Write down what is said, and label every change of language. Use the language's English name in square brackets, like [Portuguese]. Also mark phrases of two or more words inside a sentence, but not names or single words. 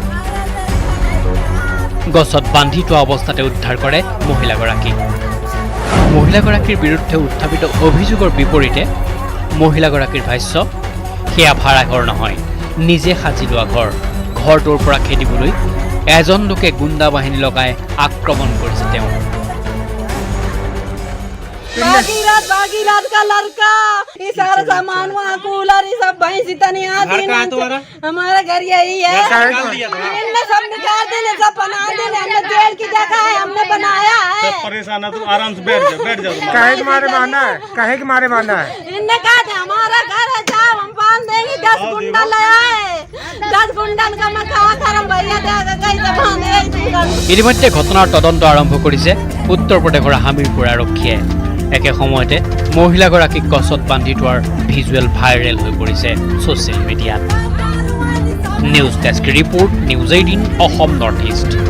[Assamese] গছত বান্ধি থোৱা অৱস্থাতে উদ্ধাৰ কৰে মহিলাগৰাকীক। মহিলাগৰাকীৰ বিৰুদ্ধে উত্থাপিত অভিযোগৰ বিপৰীতে মহিলাগৰাকীৰ ভাষ্য, সেয়া ভাড়া ঘৰ নহয়, নিজে সাজি লোৱা ঘৰ। ঘৰটোৰ পৰা খেদিবলৈ এজন লোকে গুণ্ডা বাহিনী লগাই আক্ৰমণ কৰিছে তেওঁ। [Hindi] भागीरथ का लड़का ये सारा सामान वहाँ कूलर ये सब भैंस इतनी आती हमारा घर यही है। इनने सब निकाल देने, सब बना देने। हमने जेल की जगह है, हमने बनाया है। परेशान है तू, आराम से बैठ जाओ। काहे के मारे मारना है? काहे के मारे मारना है? इनने कहा था हमारा घर है, जाओ हम बांध देंगे। 10 गुंडा लाया है, 10 गुंडन का मैं कहा करम भैया देगा कैसे बांधे। [Assamese] ইতিমধ্যে ঘটনাৰ তদন্ত আৰম্ভ কৰিছে উত্তৰ প্ৰদেশৰ হামিৰপুৰ আৰক্ষীয়ে। একে সময়তে মহিলাগৰাকীক গছত বান্ধি থোৱাৰ [English] visual viral [Assamese] হৈ পৰিছে [English] social media. news desk report, [Assamese] নিউজ 18 অসম নৰ্থ ইষ্ট।